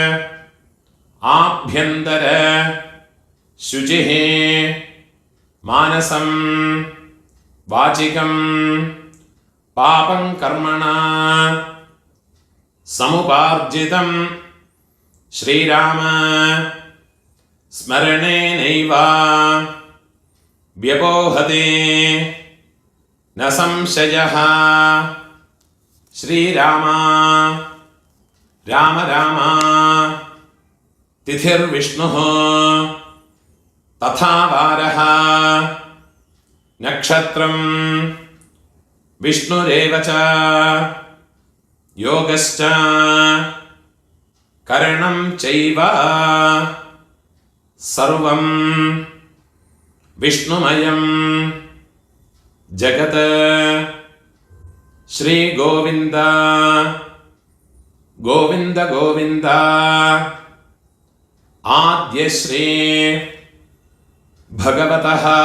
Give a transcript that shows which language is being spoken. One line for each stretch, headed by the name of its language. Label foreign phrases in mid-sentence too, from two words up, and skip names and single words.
Sanskrit: आभ्यन्तर शुचिः मानसं वाचिकं पापं कर्मणा समुपार्जितं श्रीराम स्मरणेनैव व्यपोहते न संशयः. श्रीराम राम राम तिथिर्विष्णुः तथा वारः നക്ഷത്രം വിഷ്ണുരേവ ച യോഗശ്ച കരണം ചൈവ സർവം വിഷ്ണുമയം ജഗത് ശ്രീ ഗോവിന്ദ ഗോവിന്ദ ഗോവിന്ദ ആദ്യശ്രീ ഭഗവതഃ